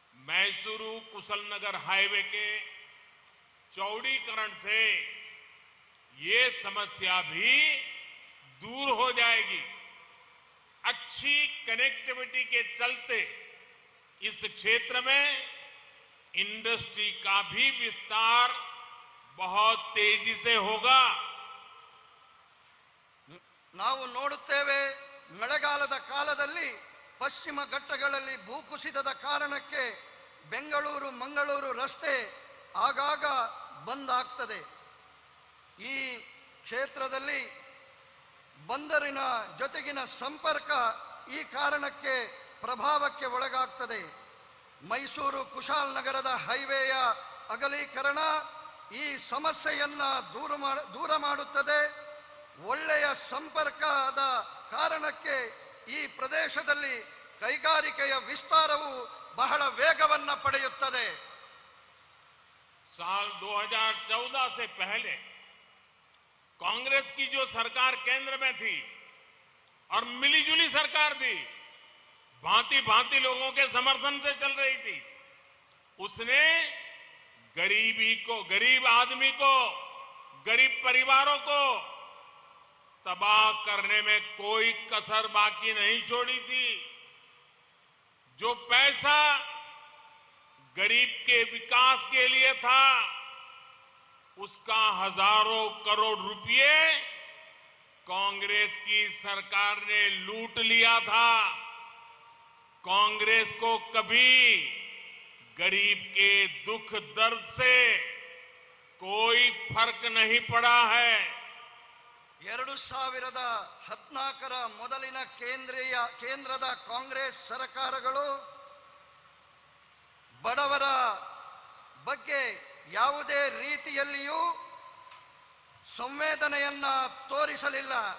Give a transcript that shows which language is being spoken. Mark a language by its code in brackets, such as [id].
[hi] Mysuru Kushalnagar highway के चौड़ीकरण से ये समस्या भी दूर हो जाएगी। अच्छी कनेक्टिविटी के चलते इस क्षेत्र में इंडस्ट्री का भी विस्तार बहुत तेजी से होगा। [kn] ನಾವು ನೋಡುತ್ತೇವೆ, ಮಳೆಗಾಲದ ಕಾಲದಲ್ಲಿ ಪಶ್ಚಿಮ ಘಟ್ಟಗಳಲ್ಲಿ ಭೂಕುಸಿತದ ಕಾರಣಕ್ಕೆ ಬೆಂಗಳೂರು ಮಂಗಳೂರು ರಸ್ತೆ ಆಗಾಗ ಬಂದ್ ಆಗ್ತದೆ. ಈ ಕ್ಷೇತ್ರದಲ್ಲಿ ಬಂದರಿನ ಜೊತೆಗಿನ ಸಂಪರ್ಕ ಈ ಕಾರಣಕ್ಕೆ ಪ್ರಭಾವಕ್ಕೆ ಒಳಗಾಗ್ತದೆ. ಮೈಸೂರು ಕುಶಾಲನಗರದ ಹೈವೇಯ ಅಗಲೀಕರಣ ಈ ಸಮಸ್ಯೆಯನ್ನ ದೂರ ಮಾಡುತ್ತದೆ. ಒಳ್ಳೆಯ ಸಂಪರ್ಕದ ಕಾರಣಕ್ಕೆ ಈ ಪ್ರದೇಶದಲ್ಲಿ ಕೈಗಾರಿಕೆಯ ವಿಸ್ತಾರವು ಬಹಳ ವೇಗವನ್ನ ಪಡೆಯುತ್ತದೆ. [hi] साल 2014 से पहले कांग्रेस की जो सरकार केंद्र में थी और मिलीजुली सरकार थी, भांति भांति लोगों के समर्थन से चल रही थी, उसने गरीब आदमी को, गरीब परिवारों को तबाह करने में कोई कसर बाकी नहीं छोड़ी थी। जो पैसा गरीब के विकास के लिए था, उसका हजारों करोड़ रुपए कांग्रेस की सरकार ने लूट लिया था। कांग्रेस को कभी गरीब के दुख दर्द से कोई फर्क नहीं पड़ा है। [kn] 2014ರ ಮೊದಲಿನ ಕೇಂದ್ರದ ಕಾಂಗ್ರೆಸ್ ಸರ್ಕಾರಗಳು ಬಡವರ ಬಗ್ಗೆ ಯಾವುದೇ ರೀತಿಯಲ್ಲಿಯೂ ಸಂವೇದನೆಯನ್ನ ತೋರಿಸಲಿಲ್ಲ.